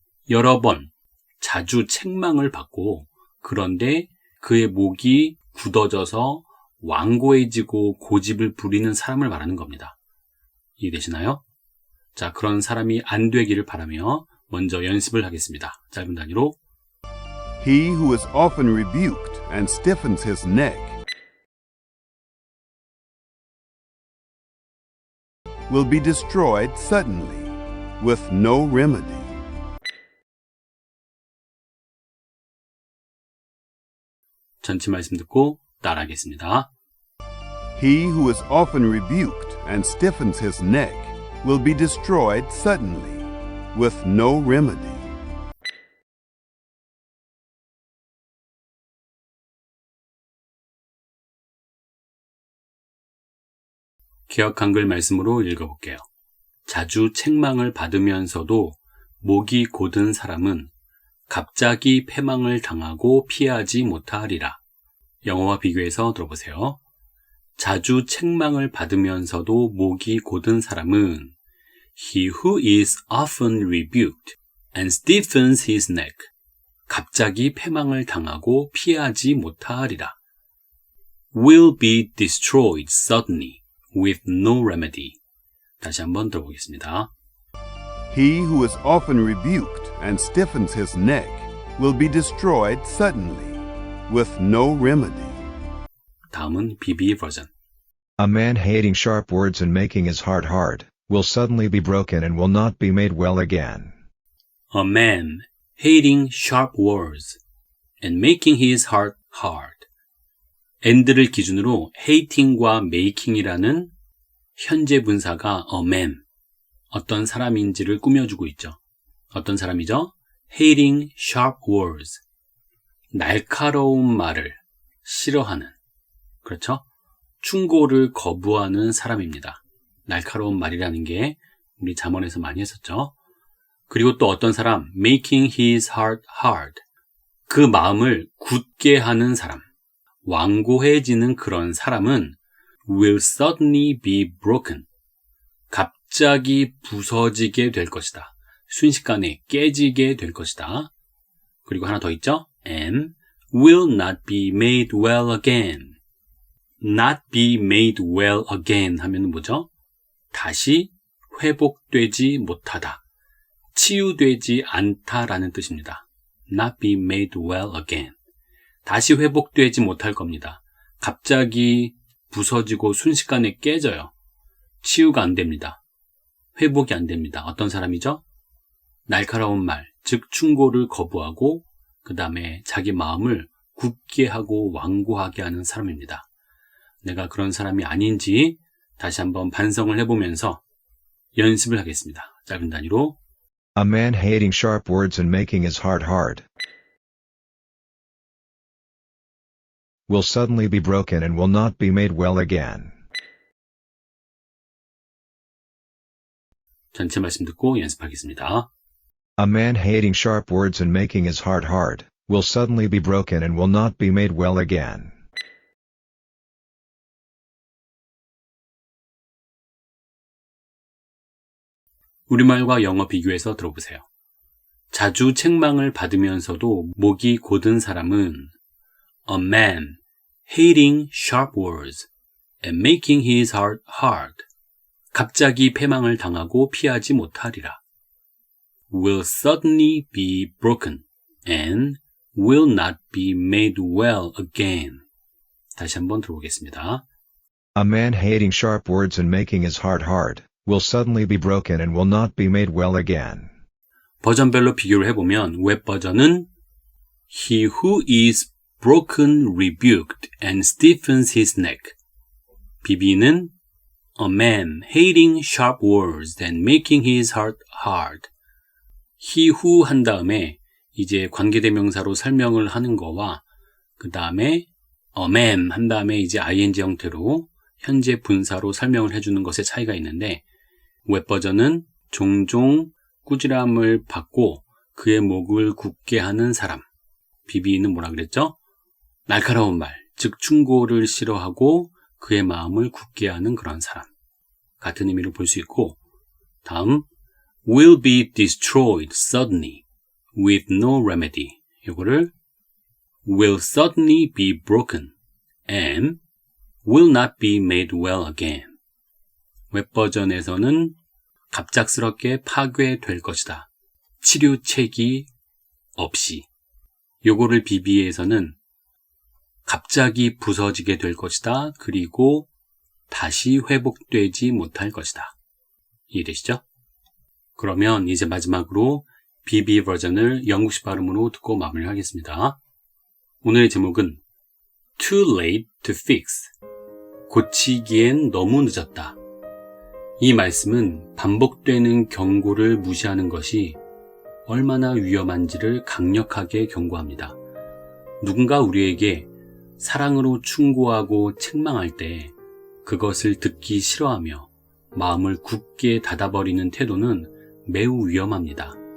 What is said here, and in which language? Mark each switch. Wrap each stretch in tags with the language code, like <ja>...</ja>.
<ko>여러 번, 자주 책망을 받고 그런데 그의 목이 굳어져서 완고해지고 고집을 부리는 사람을 말하는 겁니다. 이해되시나요? 자, 그런 사람이 안 되기를 바라며 먼저 연습을 하겠습니다. 짧은 단위로</ko> <en>He who is often rebuked and stiffens his neck will be destroyed suddenly, with no remedy.</en> <ko>전체 말씀 듣고 따라하겠습니다.</ko> <en>He who is often rebuked and stiffens his neck will be destroyed suddenly, with no remedy.</en> <ko>개역 한글 말씀으로 읽어볼게요. 자주 책망을 받으면서도 목이 곧은 사람은 갑자기 패망을 당하고 피하지 못하리라. 영어와 비교해서 들어보세요. 자주 책망을 받으면서도 목이 곧은 사람은</ko> <en>He who is often rebuked and stiffens his neck.</en> <ko>갑자기 패망을 당하고 피하지 못하리라.</ko> <en>Will be destroyed suddenly with no remedy.</en> <ko>다시 한번 들어보겠습니다.</ko> <en>He who is often rebuked and stiffens his neck will be destroyed suddenly, with no remedy.</en> <ko>다음은 BB 버전.</ko> <en>A man hating sharp words and making his heart hard will suddenly be broken and will not be made well again. A man hating sharp words and making his heart hard.</en> <ko>and를 기준으로 hating과 making이라는 현재 분사가 a man, 어떤 사람인지를 꾸며주고 있죠. 어떤 사람이죠?</ko> <en>hating sharp words,</en> <ko>날카로운 말을 싫어하는, 그렇죠? 충고를 거부하는 사람입니다. 날카로운 말이라는 게 우리 잠언에서 많이 했었죠. 그리고 또 어떤 사람,</ko> <en>making his heart hard,</en> <ko>그 마음을 굳게 하는 사람, 완고해지는 그런 사람은</ko> <en>will suddenly be broken,</en> <ko>갑자기 부서지게 될 것이다. 순식간에 깨지게 될 것이다. 그리고 하나 더 있죠?</ko> <en>and will not be made well again. not be made well again</en> <ko>하면 뭐죠? 다시 회복되지 못하다, 치유되지 않다라는 뜻입니다.</ko> <en>not be made well again.</en> <ko>다시 회복되지 못할 겁니다. 갑자기 부서지고 순식간에 깨져요. 치유가 안 됩니다. 회복이 안 됩니다. 어떤 사람이죠? 날카로운 말, 즉 충고를 거부하고 그 다음에 자기 마음을 굳게 하고 완고하게 하는 사람입니다. 내가 그런 사람이 아닌지 다시 한번 반성을 해보면서 연습을 하겠습니다. 짧은 단위로</ko> <en>A man hating sharp words and making his heart hard will suddenly be broken and will not be made well again.</en> <ko>전체 말씀 듣고 연습하겠습니다.</ko> <en>A man hating sharp words and making his heart hard will suddenly be broken and will not be made well again.</en> <ko>우리말과 영어 비교해서 들어보세요. 자주 책망을 받으면서도 목이 곧은 사람은</ko> <en>A man hating sharp words and making his heart hard.</en> <ko>갑자기 패망을 당하고 피하지 못하리라.</ko> <en>Will suddenly be broken and will not be made well again.</en> <ko>다시 한번 들어보겠습니다.</ko> <en>A man hating sharp words and making his heart hard will suddenly be broken and will not be made well again.</en> <ko>버전별로 비교를 해보면 웹 버전은</ko> <en>He who is broken rebuked and stiffens his neck. BB는 A man hating sharp words and making his heart hard.</en> <ko>He who 한 다음에 이제 관계대명사로 설명을 하는 거와 그 다음에 A man 한 다음에 이제 ing 형태로 현재 분사로 설명을 해주는 것의 차이가 있는데 웹 버전은 종종 꾸지람을 받고 그의 목을 굳게 하는 사람. BB는 뭐라 그랬죠? 날카로운 말, 즉 충고를 싫어하고 그의 마음을 굳게 하는 그런 사람. 같은 의미로 볼 수 있고 다음</ko> <en>will be destroyed suddenly with no remedy.</en> <ko>이거를</ko> <en>will suddenly be broken and will not be made well again.</en> <ko>웹 버전에서는 갑작스럽게 파괴될 것이다. 치료책이 없이. 요거를 BB에서는 갑자기 부서지게 될 것이다. 그리고 다시 회복되지 못할 것이다. 이해되시죠? 그러면 이제 마지막으로 BB 버전을 영국식 발음으로 듣고 마무리하겠습니다. 오늘의 제목은</ko> <en>Too late to fix.</en> <ko>고치기엔 너무 늦었다. 이 말씀은 반복되는 경고를 무시하는 것이 얼마나 위험한지를 강력하게 경고합니다. 누군가 우리에게 사랑으로 충고하고 책망할 때 그것을 듣기 싫어하며 마음을 굳게 닫아버리는 태도는 매우 위험합니다.</ko>